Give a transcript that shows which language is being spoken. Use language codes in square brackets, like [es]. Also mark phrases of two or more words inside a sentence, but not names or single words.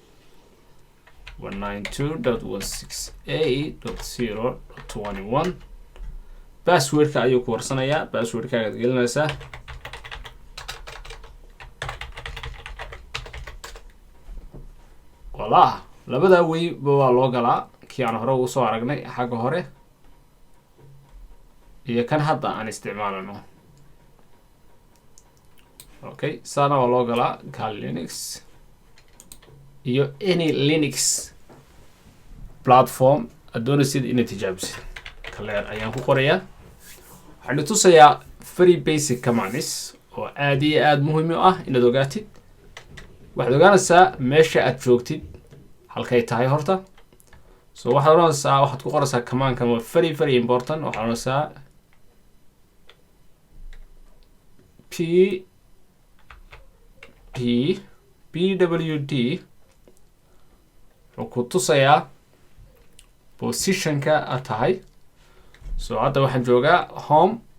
[so] 192.168.0.21 passwordka ayuu ku warsanayaa passwordka ayaad gelinaysaa wala labada way waa loo galaa kii aan hore ugu soo aragnay xagga hore iyo kan hadda aan isticmaalano okay sana waa loo galaa Kali Linux iyo [en] any Linux platform [so] adoonaysid inaad tijaabisid clear ayaan ku qorayaa waxaan tusayaa [en] very basic commands [so] oo aad iyo aad muhiim u ah inaad ogaatid waxaad ogaanaysaa meesha aad joogtid halkay tahay horta so waxaad ku qoraysaa command-kan waa [en] very important [so] waxaad oranaysaa pwd wuxuu ku tusayaa positionka aad tahay so hadda waxaan joogaa home